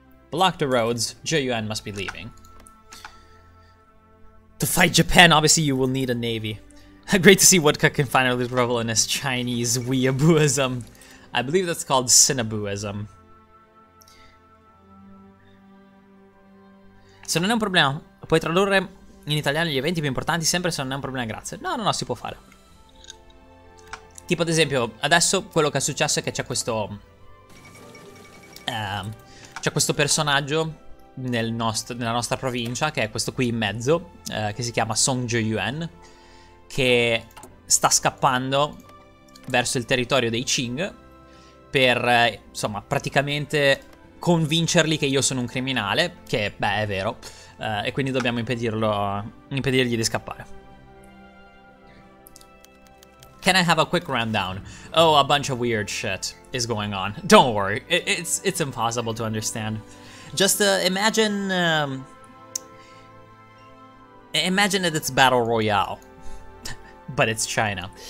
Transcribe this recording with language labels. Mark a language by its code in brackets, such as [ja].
[en] Block the roads, Zhiyuan must be leaving. To fight Japan, obviously you will need a navy. Great to see Woodcock can finally revel in his Chinese weeabooism. I believe that's called Sinabooism. [it] Se non è un problema, puoi tradurre in italiano gli eventi più importanti sempre se non è un problema, grazie. No, si può fare. Tipo ad esempio, adesso quello che è successo è che c'è questo... c'è questo personaggio nella nostra provincia, che è questo qui in mezzo, che si chiama Song Zhiyuan, che sta scappando verso il territorio dei Qing per, insomma, praticamente... convincerli che io sono un criminale, che beh è vero, e quindi dobbiamo impedirgli di scappare. [en] Can I have a quick rundown? Oh, a bunch of weird shit is going on. Don't worry, it's impossible to understand. Just imagine that it's Battle Royale, but it's China.